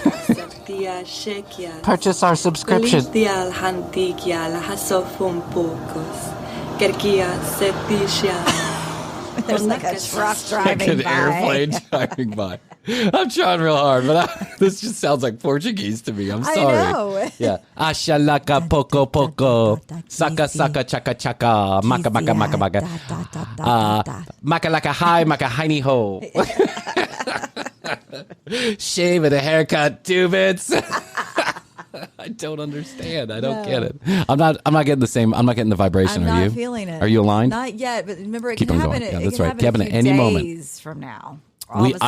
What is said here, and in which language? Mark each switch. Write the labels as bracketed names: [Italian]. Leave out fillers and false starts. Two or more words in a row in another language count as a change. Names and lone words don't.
[English] Purchase our subscription. There's like a truck driving like an by. airplane driving by. I'm trying real hard, but this just sounds like Portuguese to me. I'm sorry. I know. Yeah. Ashalaka poco poco. Saka saka chaka chaka. Maka maka maka maka. Maka laka hi, maka hiney ho. Shave and a haircut, 2 bits. I don't understand. I don't get it. I'm not getting the same. I'm not getting the vibration. I'm Are you? not feeling it. Are you aligned? Not yet, but remember, it Keep can on happen. going. Yeah, It that's can right. happen Happen a at few any moment. days from now. All of a